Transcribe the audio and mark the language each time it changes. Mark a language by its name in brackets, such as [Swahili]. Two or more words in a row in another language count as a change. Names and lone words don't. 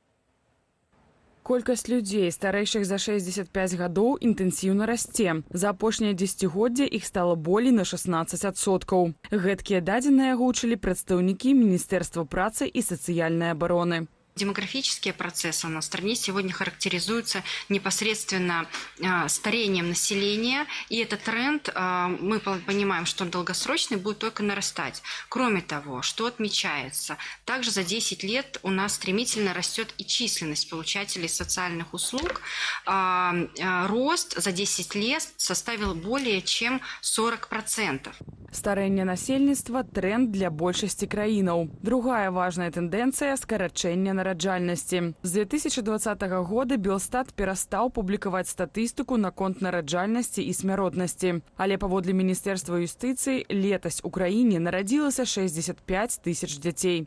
[Belarusian] Колькасць людзей, старэйшых за 65 гадоў, інтэнсіўна расце. За апошняе дзесяцігоддзе іх стала болей на 16%. Гэткія дадзеныя агучылі прадстаўнікі Міністэрства працы і сацыяльнай абароны. [Russian] Демографические процессы у нас в стране сегодня характеризуются непосредственно старением населения, и этот тренд, мы понимаем, что он долгосрочный, будет только нарастать. Кроме того, что отмечается, также за 10 лет у нас стремительно растет и численность получателей социальных услуг. Рост за 10 лет составил более чем 40%. [Belarusian] Старэнне насельніцтва – тренд для большасці краінаў. Другая важная тэндэнцыя – скарачэнне нараджальнасці. З 2020 года Белстат перастаў публікаваць статыстыку наконт нараджальнасці і смяротнасці. Але паводле Міністэрства юстыцыі летась у краіне нарадзілася 65 тысяч дзяцей.